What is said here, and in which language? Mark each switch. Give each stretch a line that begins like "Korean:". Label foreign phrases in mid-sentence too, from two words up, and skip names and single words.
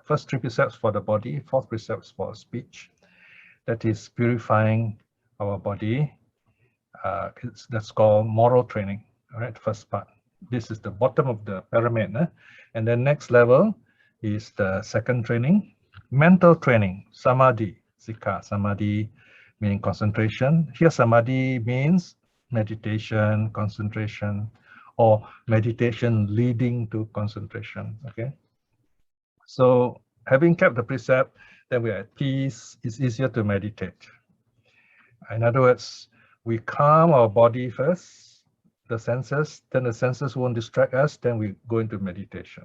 English: First 3 precepts for the body, 4th precepts for speech. That is purifying our body. That's called moral training. All right, first part. This is the bottom of the pyramid. And the next level is the second training, mental training,
Pali: samadhi, sikha.
English: Samadhi meaning concentration. Here samadhi means meditation, concentration, or meditation leading to concentration. Okay. So having kept the precept, then we are at peace. It's easier to meditate. In other words, we calm our body first, the senses, then the senses won't distract us, then we go into meditation.